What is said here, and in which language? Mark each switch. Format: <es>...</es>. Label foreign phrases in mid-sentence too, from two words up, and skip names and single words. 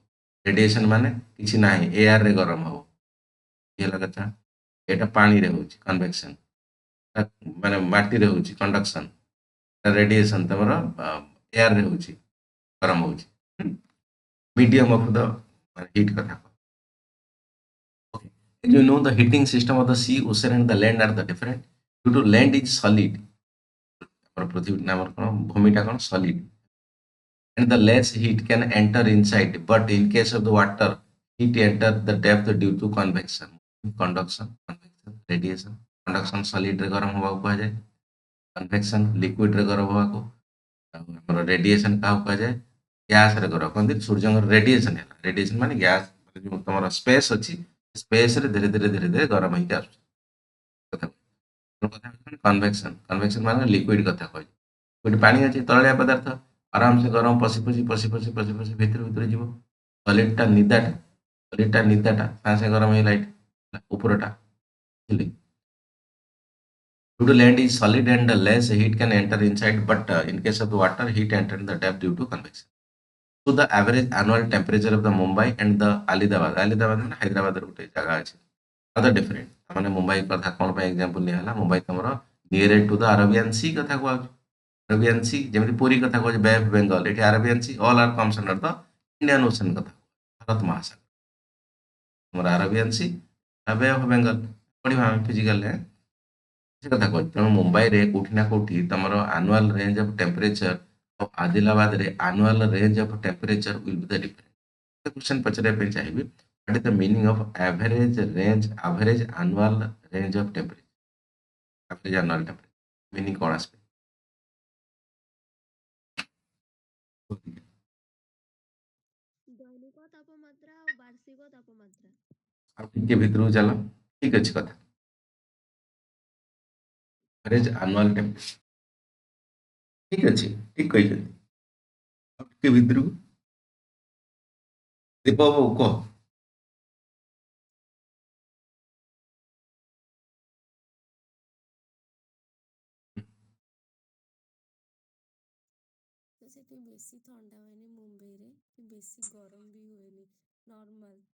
<or>ରେଡିଏସନ୍ ମାନେ କିଛି ନାହିଁ, ଏୟାରରେ ଗରମ ହବ। ଇଏ ହେଲା କଥା। ଏଇଟା ପାଣିରେ ହଉଛି କନଭେକ୍ସନ୍, ମାନେ ମାଟିରେ ହଉଛି କଣ୍ଡକ୍ସନ୍। ରେଡିଏସନ୍ ତମର ଏୟାରରେ ହଉଛି, ଗରମ ହଉଛି।</or> <en>medium of the heat କଥା। Okay. You know the heating system of the sea, ocean and the land are the different. Due to land is solid,</en> <or>ଆମର ପୃଥିବୀ ଆମର କ'ଣ ଭୂମିଟା କ'ଣ ସଲିଡ୍,</or> <en>and the less heat can enter inside, but in case of the water heat enter the depth due to convection, conduction, convection, radiation. conduction solid</en> <or>ରେ ଗରମ ହବାକୁ କୁହାଯାଏ,</or> <en>convection liquid</en> <or>ରେ ଗରମ ହବାକୁ, ଆମର ରେଡିଏସନ୍ କାହାକୁ କୁହାଯାଏ? ଗ୍ୟାସରେ ଗରମ କହନ୍ତି। ସୂର୍ଯ୍ୟଙ୍କର ରେଡିଏସନ୍ ହେଲା, ରେଡିଏସନ୍ ମାନେ ଗ୍ୟାସ୍ ଯେଉଁ ତମର ସ୍ପେସ୍ ଅଛି, ସ୍ପେସ୍ରେ ଧୀରେ ଧୀରେ ଧୀରେ ଧୀରେ ଗରମ ହେଇକି ଆସୁଛି କଥା। କନଭେକ୍ସନ୍, କନଭେକ୍ସନ୍ ମାନେ ଲିକ୍ୱିଡ୍ କଥା କହିଛି। ଗୋଟେ ପାଣି ଅଛି, ତରଳିଆ ପଦାର୍ଥ, ଆରାମସେ ଗରମ ପଶି ପଶି ପଶି ପଶି ପଶି ପଶି ଭିତରେ ଭିତରେ ଯିବ। ସଲିଡ୍ଟା ନିଦାଟା, ସଲିଡ୍ଟା ନିଦାଟା ସାଙ୍ଗେ ସାଙ୍ଗେ ଗରମ ହେଇଗଲା ଏଇଠି ଉପରଟା, ବୁଝିଲେ?</or> <en>Due to land is solid and less heat can enter inside, but in case of the water, heat enter in the depth due to convection. So the average annual temperature of the Mumbai and the Ahmedabad, Ahmedabad</en> <or>ମାନେ ହାଇଦ୍ରାବାଦର ଗୋଟେ ଜାଗା ଅଛି,</or> <en>are the different।</en> <or>ମାନେ ମୁମ୍ବାଇ କଥା କ'ଣ ପାଇଁ ଏକ୍ଜାମ୍ପଲ୍ ନିଆ ହେଲା? ମୁମ୍ବାଇ ତମର</or> <en>ନିୟର ଟୁ ଦ ଆରବିଆନ୍ ସି</en> <or>କଥା କୁହାଯାଉଛି। ଆରବିଆନ୍ ସି ଯେମିତି ପୁରୀ କଥା କହୁଛି ବେ ଅଫ୍ ବେଙ୍ଗଲ, ଏଠି ଆରବିଆନ୍ ସି</or> <en>ଅଲ୍ ଆର୍ କମ୍ସ ଅଣ୍ଡର ଦ ଇଣ୍ଡିଆନ୍ ଓସନ୍</en> <or>କଥା, ଭାରତ ମହାସାଗର। ତମର ଆରବିଆନ୍ ସି, ବେ ଅଫ୍ ବେଙ୍ଗଲ ପଢ଼ିବା ଆମେ ଫିଜିକାଲରେ ସେ କଥା କହୁଛି। ତେଣୁ ମୁମ୍ବାଇରେ କୋଉଠି ନା କୋଉଠି ତମର</or> <en>annual range of temperature</en> <or>ଆଉ ଆଦିଲାବାଦରେ</or> <en>annual range of temperature will be the different.</en> <or>କ୍ୱେଶ୍ଚନ୍ ପଚାରିବା ପାଇଁ ଚାହିଁବି,</or> <en>what is the meaning of average range, average annual range of temperature? Average annual temperature meaning</en> <or>କ'ଣ ଆସିବ? ଦୈନିକ ତାପମାତ୍ରା ଆଉ ବାର୍ଷିକ ତାପମାତ୍ରା। ଆଉ ଟିକେ ଭିତରକୁ ଚାଲ, ଠିକ ଅଛି କଥା।</or> <en>average annual temperature</en> <or>ଠିକ ଅଛି, ଠିକ କହିଛନ୍ତି। ଆଉ ଟିକେ ଭିତରକୁ ଦୀପ ବାବୁ କହ। ତ ସେଠି ବେଶୀ ଥଣ୍ଡା ହୁଏନି ମୁମ୍ବାଇରେ, କି ବେଶୀ ଗରମ ବି ହୁଏନି, ନର୍ମାଲ।</or>